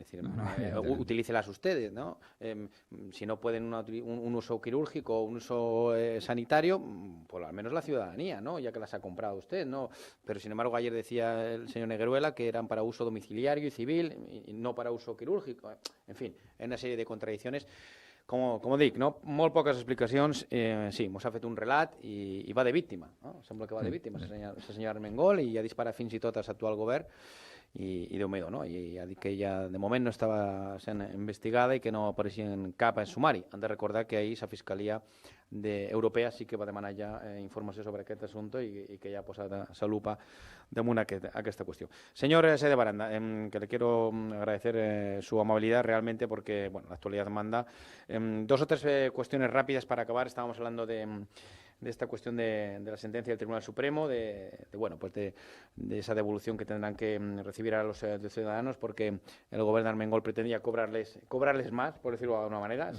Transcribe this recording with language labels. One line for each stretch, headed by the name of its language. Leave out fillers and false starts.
Spanish: Es decir, utilícelas ustedes, ¿no? Si no pueden un uso quirúrgico o un uso sanitario, pues al menos la ciudadanía, ¿no? Ya que las ha comprado usted, ¿no? Pero sin embargo ayer decía el señor Negueruela que eran para uso domiciliario y civil y no para uso quirúrgico. En fin, hay una serie de contradicciones.
Catalan: Com dic, no? Molt poques explicacions, sí, mos ha fet un relat i va de víctima, no? Sembla que va de víctima la senyora Armengol i ja dispara fins i tot a l'actual govern i Déu-meu, no? I ha dit que ella de moment no estava sent investigada i que no apareixia en cap sumari. Han de recordar que ahir la Fiscalia Europea sí que va demanar ja informació sobre aquest assumpte i que ja ha posat la lupa damunt aquesta qüestió.
Spanish: Señor Sáenz de Baranda, que le quiero agradecer su amabilidad realmente porque, bueno, la actualidad manda. Dos o tres cuestiones rápidas para acabar. Estábamos hablando de esta cuestión de la sentencia del Tribunal Supremo, de esa devolución que tendrán que recibir a los ciudadanos, porque el gobierno de Armengol pretendía cobrarles más, por decirlo de alguna manera.